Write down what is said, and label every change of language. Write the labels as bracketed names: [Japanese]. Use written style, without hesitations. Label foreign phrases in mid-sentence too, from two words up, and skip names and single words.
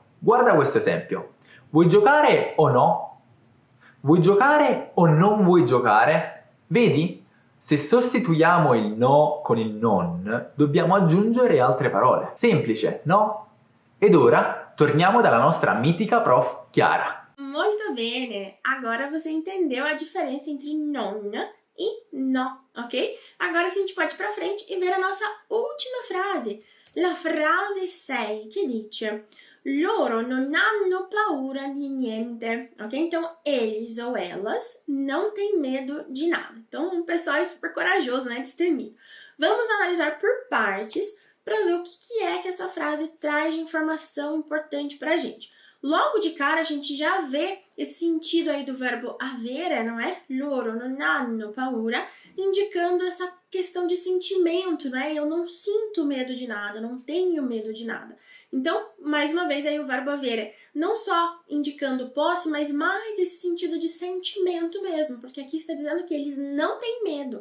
[Italian] Guarda questo esempio. Vuoi giocare o no? Vuoi giocare o non vuoi giocare? Vedi? Se sostituiamo il no con il non, dobbiamo aggiungere altre parole. Semplice, no? Ed ora torniamo dalla nostra mitica prof Chiara. [Portuguese] Muito bene! Agora você entendeu a diferença entre non e no, ok? Agora a gente pode ir pra frente e ver a nossa última frase. [Italian] La frase 6, che dice loro non hanno paura di niente, ok? [Portuguese] Então, eles ou elas não têm medo de nada. Então, um pessoal é super corajoso, né? Destemido. Vamos analisar por partes para ver o que é que essa frase traz de informação importante pra gente. Logo de cara, a gente já vê esse sentido aí do verbo avere, não é? [Italian] Loro non hanno paura, [Portuguese] indicando essa questão de sentimento, né? Eu não sinto medo de nada, não tenho medo de nada. Então, mais uma vez aí o verbo avere, não só indicando posse, mas mais esse sentido de sentimento mesmo, porque aqui está dizendo que eles não têm medo.